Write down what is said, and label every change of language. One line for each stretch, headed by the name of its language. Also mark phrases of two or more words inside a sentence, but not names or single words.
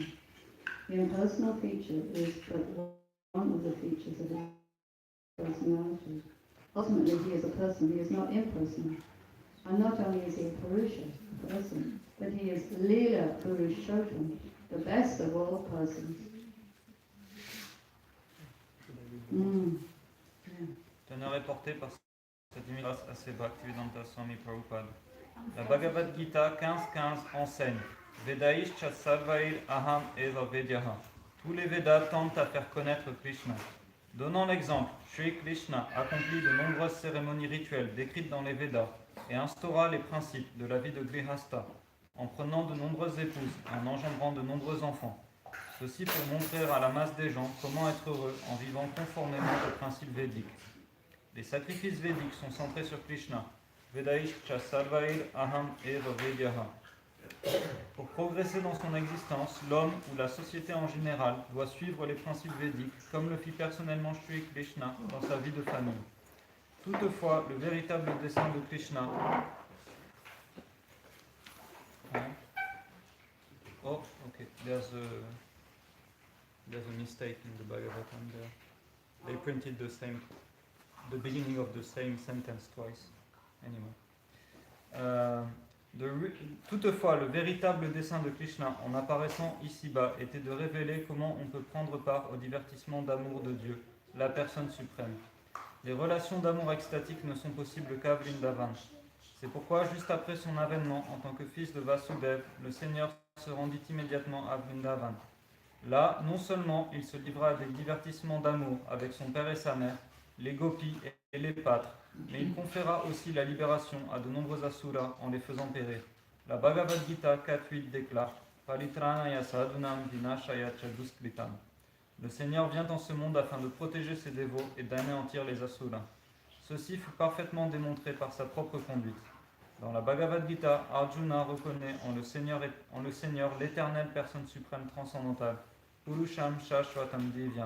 English: The impersonal feature is but one of the features of his personality. Ultimately he is a person, he is not impersonal. And not only is he a Purusha, a person, but he is Leela Purushottam, the best of all persons.
French: Teneur est porté par cette grâce à ses Bhaktivedanta Swami Prabhupada. La Bhagavad Gita 15.15 enseigne
Sanskrit: वेदैश्च सर्वैरहमेव वेद्यः.
French: Tous les Védas tentent à faire connaître Krishna. Donnant l'exemple, Shri Krishna accomplit de nombreuses cérémonies rituelles décrites dans les Védas et instaura les principes de la vie de Grihastha en prenant de nombreuses épouses et en engendrant de nombreux enfants. Ceci pour montrer à la masse des gens comment être heureux en vivant conformément aux principes védiques. Les sacrifices védiques sont centrés sur Krishna.
Sanskrit: वेदैश्च सर्वैरहमेव वेद्यः.
French: Pour progresser dans son existence, l'homme ou la société en général doit suivre les principes védiques comme le fit personnellement Shri Krishna dans sa vie de famille. Toutefois, le véritable dessein de Krishna...
English: Oh, okay. There's a mistake in the Bhagavatam there. They printed the beginning of the same sentence twice. Anyway.
French: Toutefois, le véritable dessein de Krishna en apparaissant ici-bas était de révéler comment on peut prendre part au divertissement d'amour de Dieu, la personne suprême. Les relations d'amour extatique ne sont possibles qu'à Vrindavan. C'est pourquoi, juste après son avènement en tant que fils de Vasudeva, le Seigneur se rendit immédiatement à Vrindavan. Là, non seulement il se livra à des divertissements d'amour avec son père et sa mère, les gopis et les pâtres, mais il conféra aussi la libération à de nombreux asuras en les faisant périr. La Bhagavad Gita 4.8 déclare
Sanskrit: परित्राणाय साधूनां विनाशाय च दुष्कृताम्.
French: Le Seigneur vient en ce monde afin de protéger ses dévots et d'anéantir les asuras. Ceci fut parfaitement démontré par sa propre conduite. Dans la Bhagavad Gita, Arjuna reconnaît en le Seigneur l'éternelle personne suprême transcendantale,
Sanskrit: पुरुषं शाश्वतं दिव्यम्.